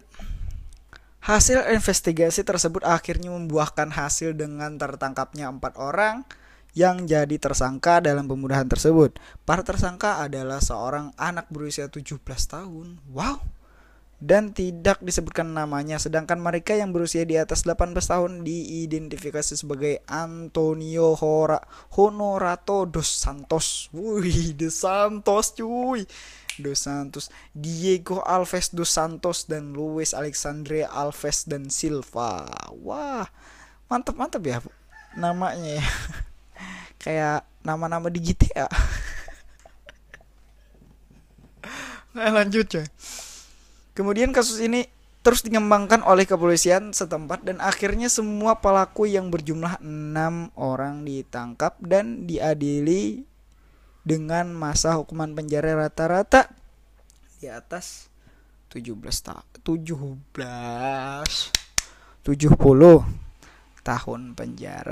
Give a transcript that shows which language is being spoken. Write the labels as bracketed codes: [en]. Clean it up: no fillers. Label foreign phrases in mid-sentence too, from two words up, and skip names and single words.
[id] Hasil investigasi tersebut akhirnya membuahkan hasil dengan tertangkapnya 4 orang yang jadi tersangka dalam pembunuhan tersebut. Para tersangka adalah seorang anak berusia 17 tahun. Wow. Dan tidak disebutkan namanya, sedangkan mereka yang berusia di atas 18 tahun diidentifikasi sebagai Antonio Honorato dos Santos. Wih, dos Santos cuy. Dos Santos, Diego Alves dos Santos, dan Luis Alexandre Alves dan Silva. Wah, mantap ya namanya ya. Kayak nama-nama di GTA. Nah, lanjut coy. Kemudian kasus ini terus dikembangkan oleh kepolisian setempat dan akhirnya semua pelaku yang berjumlah 6 orang ditangkap dan diadili dengan masa hukuman penjara rata-rata di atas 70 tahun penjara.